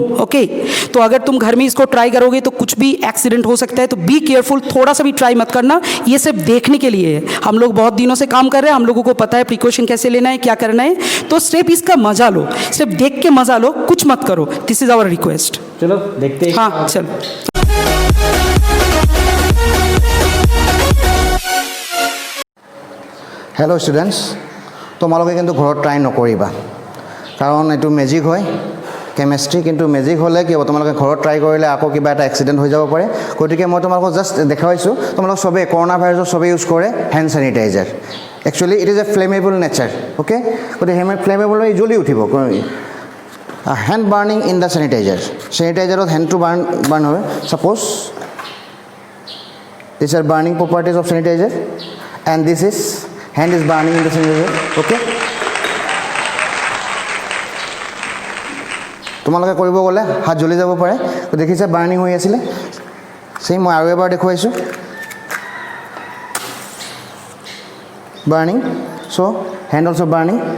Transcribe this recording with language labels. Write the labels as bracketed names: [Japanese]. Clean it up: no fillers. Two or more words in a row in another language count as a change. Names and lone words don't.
[Hindi] ओके, तो अगर तुम घर में इसको ट्राई करोगे तो कुछ भी एक्सीडेंट हो सकता है, तो [English] be careful, [Hindi] थोड़ा सा भी ट्राई मत करना। ये सिर्फ देखने के लिए है, हम लोग बहुत दिनों से काम कर रहे हैं, हम लोगों को पता है प्रिकॉशन कैसे लेना है, क्या करना है। तो सिर्फ इसका मजा लो, सिर्फ देख के मजा लो, कुछ मत करो। [English] this is our request. [Hindi] चलो देखते हैं। हाँ चलो। [English] hello students, [Assamese] তোমালোকে কিন্তু ঘৰত ট্ৰাই নকৰিবা, কাৰণ এইটো মেজিক হয় কেমেষ্ট্ৰি। কিন্তু মেজিক হ'লে কি হ'ব, তোমালোকে ঘৰত ট্ৰাই কৰিলে আকৌ কিবা এটা এক্সিডেণ্ট হৈ যাব পাৰে। গতিকে মই তোমালোকক জাষ্ট দেখাইছোঁ, তোমালোক চবেই কৰোণা ভাইৰাছত চবেই ইউজ কৰে [English] hand sanitizer. actually it is a flammable nature. [Assamese] অ'কে, গতিকে ফ্লেমেবল হৈ জ্বলি উঠিব। [English] hand burning in the sanitizer, [Assamese] চেনিটাইজাৰত হেণ্ডটো বাৰ্ণ হয়। [English] suppose this are burning properties of sanitizer and this is hand is burning in the sanitizer. [Assamese] Okay, তোমালোকে কৰিব গ'লে হাত জ্বলি যাব পাৰে। তো দেখিছে বাৰ্ণিং হৈ আছিলে, চেম মই আৰু এবাৰ দেখুৱাইছোঁ বাৰ্ণিং। [English] so hand also burning.